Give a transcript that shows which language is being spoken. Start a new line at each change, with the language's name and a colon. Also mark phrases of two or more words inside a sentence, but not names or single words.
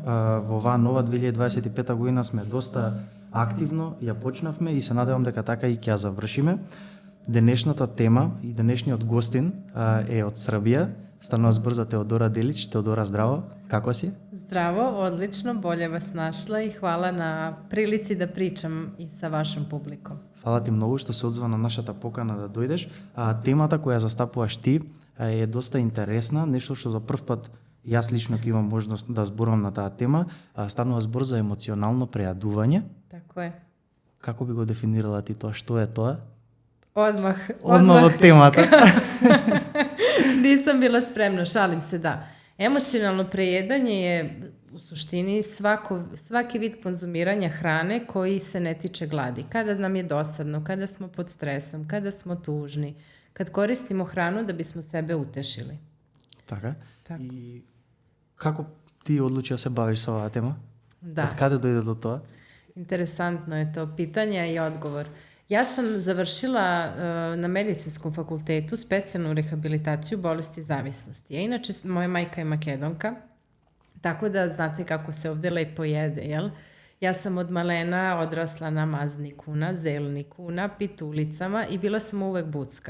Macedonian: Во оваа нова 2025 година сме доста активно ја почнавме и се надевам дека така и ќе ја завршиме. Денешната тема и денешниот гостин е од Србија. Станува збор за Теодора Делич. Теодора, здраво, како си? Здраво, одлично,
Serbian: болje vas našla и хвала на прилици да причам и sa вашим публиком.
Macedonian: Фала ти многу што се одзва на нашата покана да дојдеш. Темата која застапуваш ти е доста интересна, нешто што за прв пат јас лично ќе имам можност да зборувам на таа тема. Станува збор за емоционално прејадување.
Serbian: Тако е.
Macedonian: Како би го дефинирала ти тоа? Што е тоа?
Serbian: Одмах
Macedonian: од темата.
Serbian: Nisam bila spremna, šalim se, da. Emocionalno prejedanje je u suštini svaki vid konzumiranja hrane koji se ne tiče gladi. Kada nam je dosadno, kada smo pod stresom, kada smo tužni, kad koristimo hranu da bismo sebe utešili.
Macedonian: Така. И како ти одлучи да се бавиш со оваа тема?
Serbian: Da.
Macedonian: Од каде дојде до тоа?
Serbian: Interesantno je to pitanje i odgovor. Ja sam završila na medicinskom fakultetu specijalnu rehabilitaciju bolesti zavisnosti. A inače, moja majka je Makedonka, tako da znate kako se ovde lepo jede, jel? Ja sam od malena odrasla na mazniku, na zelniku, na pitulicama i bila sam uvek bucka.